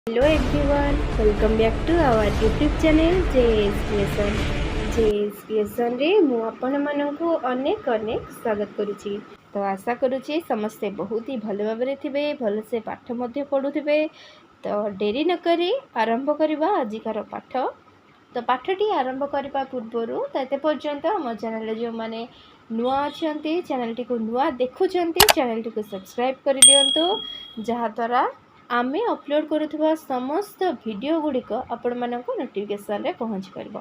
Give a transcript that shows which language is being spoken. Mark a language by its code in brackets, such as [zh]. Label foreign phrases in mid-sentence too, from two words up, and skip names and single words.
[en] Hello everyone, welcome back to our YouTube channel JS Lesson. [or] JS Lesson ରେ ମୁ ଆପଣ ମାନଙ୍କୁ ଅନେକ ଅନେକ ସ୍ୱାଗତ କରୁଛି। ତ ଆଶା କରୁଛି ସମସ୍ତେ ବହୁତ ହି ଭଲ ଭାବରେ ଥିବେ, ଭଲ ସେ ପାଠ ମଧ୍ୟେ ପଢୁଥିବେ। ତ ଡେରି ନ କରି ଆରମ୍ଭ କରିବା ଆଜିକାର ପାଠ। ତ ପାଠଟି ଆରମ୍ଭ କରିବା ପୂର୍ବରୁ ତତେ ପର୍ଯ୍ୟନ୍ତ ହମ ଚ୍ୟାନେଲ ଯୋ ମାନେ ନୂଆ ଅଛନ୍ତି ଚ୍ୟାନେଲ କୁ ନୂଆ ଦେଖୁଛନ୍ତି ଚ୍ୟାନେଲ କୁ ସବସ୍କ୍ରାଇବ କର ଦିଅନ୍ତୁ, ଯାହା ଦ୍ୱାରା ଆମେ ଅପଲୋଡ କରୁଆ ସମସ୍ତ ଭିଡିଓ ଗୁଡ଼ିକ ଆପଣ ମାନଙ୍କ ନୋଟିଫିକେସନ ରେ ପହଞ୍ଚ ପାରିବ।